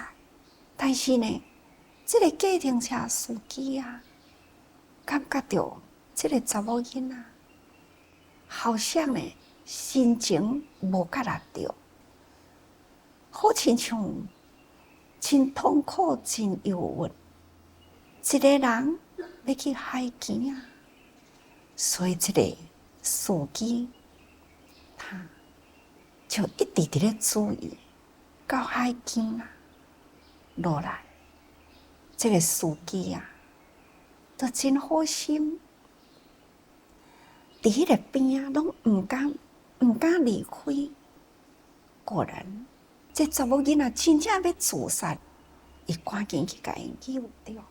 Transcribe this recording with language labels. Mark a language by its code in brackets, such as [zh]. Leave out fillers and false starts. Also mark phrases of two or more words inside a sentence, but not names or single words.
[nan] 但是呢，这个计程车司机感觉到这个查某囡仔好像呢心情无甲力着，好亲像真痛苦，真忧郁。一个人要去海边啊，所以这个司机他就一直伫咧注意到海边啊落来。这个司机啊，都真好心，伫迄个边啊，拢毋敢离开。果然，这查某囡仔真正要自杀，伊赶紧去甲伊救着。